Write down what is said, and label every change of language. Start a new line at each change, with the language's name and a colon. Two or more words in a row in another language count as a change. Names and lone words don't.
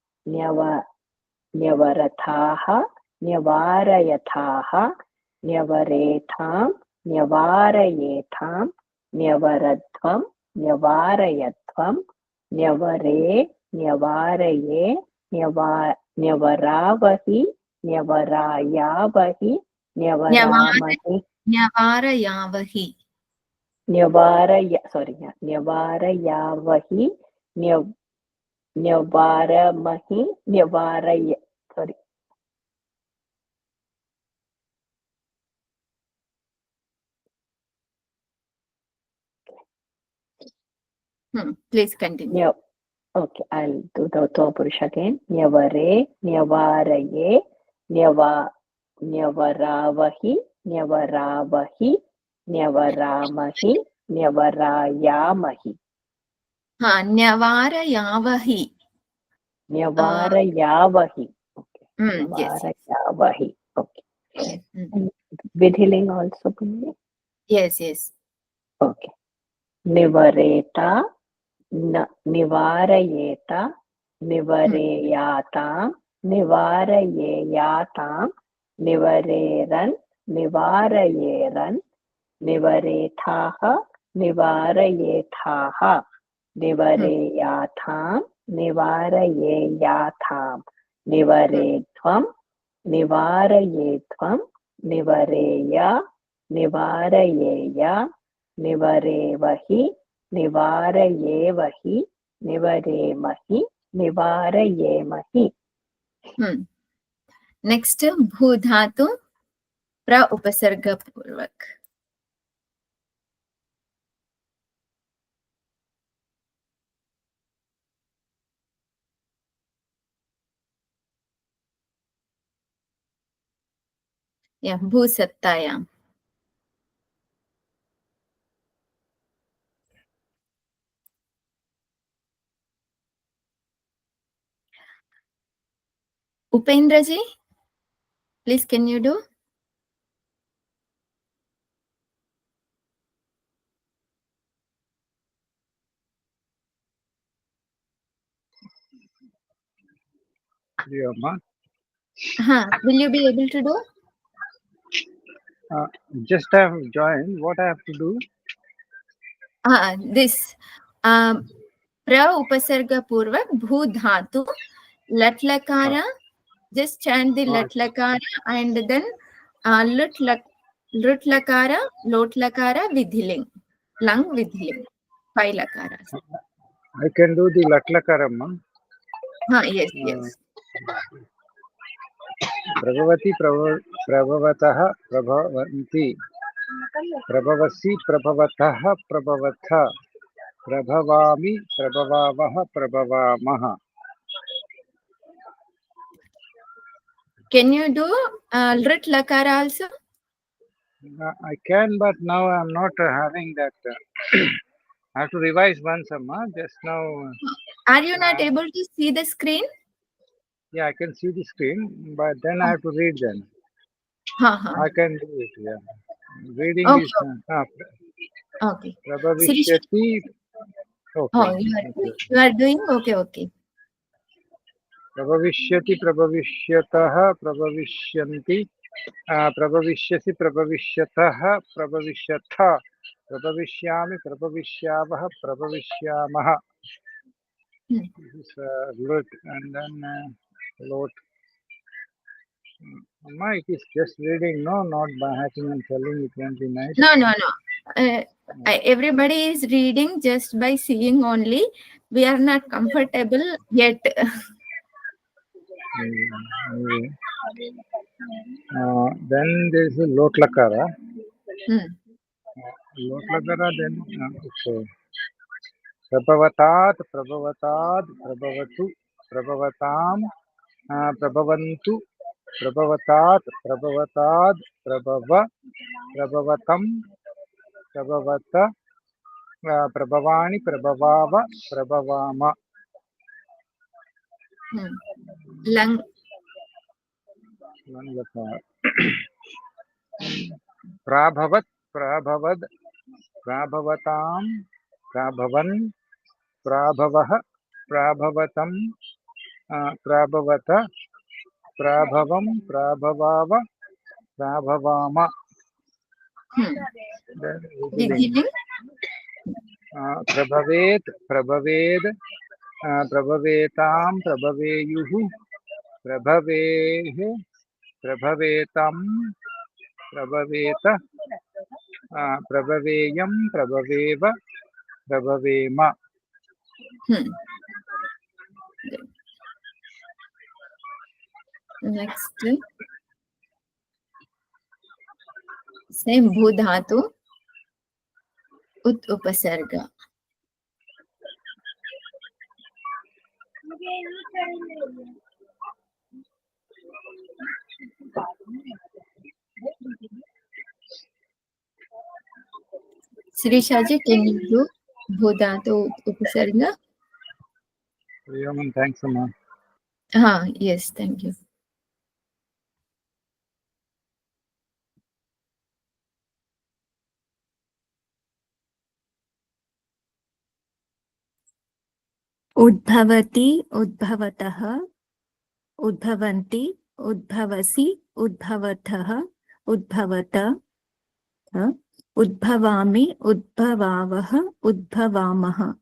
Sanskrit: न्यवरथाः न्यवारयथाः न्यवरेथां न्यवारयेथां न्यवरध्वं न्यवारयध्वं न्यवरे न्यवारये न्यवरावहि न्यवरायावहि न्यवरामहि न्यवारयावहि न्यवारयावहि न्यवारमहि न्यवारय sorry
English: please continue. Okay, I'll do the
Sanskrit: उत्तम पुरुष
English: again.
Sanskrit: न्यवरे न्यवारये न्यवरावहि न्यवरावहि न्यवरामहि न्यवारयामहि. न्यवारयावहि. न्यवारयावहि. Okay.
English: Yes.
Sanskrit: न्यवारयावहि. Okay.
English: Yes. And Vidhiling also, please. Yes.
Sanskrit: Okay. निवरेत निवारयेत निवरेयातम् निवरेयातम्, निवरेरन् निवारयेरन् निवरेथाः निवारयेथाः निवरेयाताम् निवारयेयाताम् निवरेध्वम् निवारयेध्वम् निवरेय निवारयेय निवरेवहि, निवारयेवहि निवरेमहि निवारयेमहि. नेक्स्ट भू धातु प्र उपसर्ग पूर्वक. भूसत्तायाम्.
English: Upendra ji, please can you do? Will you be able to do? Just I have joined. What I have to do? This
Sanskrit: प्र उपसर्ग पूर्वक भू धातु लट् लकार.
English: Just chant the
Sanskrit: लट् लकार
English: and then
Sanskrit: लुट् लकार लोट् लकार विधिलिङ् लङ् विधिलिङ् 5 लकाराः.
English: I can do the
Sanskrit: लट् लकारम्.
English: Yes.
Sanskrit: प्रभवति प्रभवतः प्रभवन्ति. प्रभवसि प्रभवतः प्रभवथ. प्रभवामि प्रभवावः प्रभवामः.
English: Can you do
Sanskrit: लुट् लकार
English: also? I can, but now I am not having that. I have to revise once, Amma. Just now. Are you not able to see the screen? Yeah, I can see the screen, but then I have to read them. I can do it, yeah. Reading okay. is... Okay.
Sanskrit: प्रभविष्यति. Okay.
English: You are doing? Okay.
Sanskrit: प्रभविष्यति प्रभविष्यतः प्रभविष्यन्ति. प्रभविष्यसि प्रभविष्यतः प्रभविष्यथ. प्रभविष्यामि प्रभविष्यावः प्रभविष्यामः.
English: This is lut, and then lot. Amma, it is just reading, no, not by hacking and telling. It won't be nice. No. Everybody is reading just by seeing only. We are not comfortable yet. Then there is a
Sanskrit: लोट् लकार. लोट् लकार,
English: then okay.
Sanskrit: प्रभवतात् प्रभवतु प्रभवताम् प्रभवन्तु प्रभवतात् प्रभव प्रभवतम् प्रभवत प्रभवानि प्रभवाव प्रभवाम. Lang प्रभवत् प्रभवद्, प्राभवतां प्राभवन् प्राभवः प्राभवतं प्राभवत प्राभवं प्राभवाव प्राभवाम.
English: Beginning.
Sanskrit: प्रभवेत् प्रभवेद् प्रभवेतां प्रभवेयुः प्रभवेः प्रभवेतं प्रभवेत प्रभवेयं प्रभवेव प्रभवेम.
English: Next.
Sanskrit: Same भू धातु. उत् उपसर्ग.
English: Srishaji, can you do
Sanskrit: भू धातु उपसर्ग?
English: Thanks, Amma. Yes, thank you.
Sanskrit: उद्भवति उद्भवतः उद्भवन्ति उद्भवसि उद्भवतः उद्भवत उद्भवामि उद्भवावः उद्भवामः.